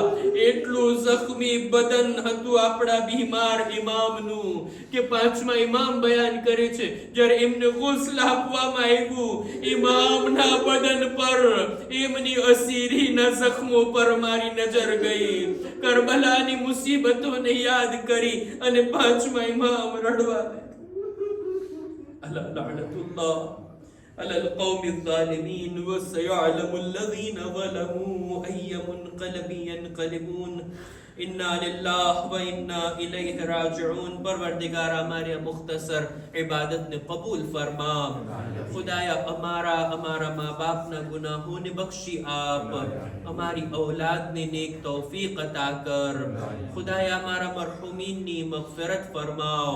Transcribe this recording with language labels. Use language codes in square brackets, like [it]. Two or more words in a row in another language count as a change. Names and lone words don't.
[gu] એટલું જખ્મી બદન હતું આપણા બીમાર ઇમામનું કે પાંચમા ઇમામ બયાન કરે છે, જ્યારે એમને ગુસ્લ આપવામાં આવ્યું, ઇમામના બદન પર, એમની અસીરીના જખ્મો પર મારી નજર ગઈ. કરબલાની મુસીબતોને યાદ કરી અને પાંચમા ઇમામ રડવા લાગ્યા. [ar] ألا لعنة الله على القوم الظالمين وسيعلم الذين ظلموا أي منقلب ينقلبون إنا لله وإنا إليه راجعون. [hi] परवरदिगार हमारे मुख्तसर इबादत ने कबूल फरमा। खुदाया हमारा माँ बाप ना गुनाहों ने बख्शी आप, हमारी औलाद ने नेक तौफीक अता कर। खुदाया हमारा मरहुमीन ने मगफिरत फरमाओ।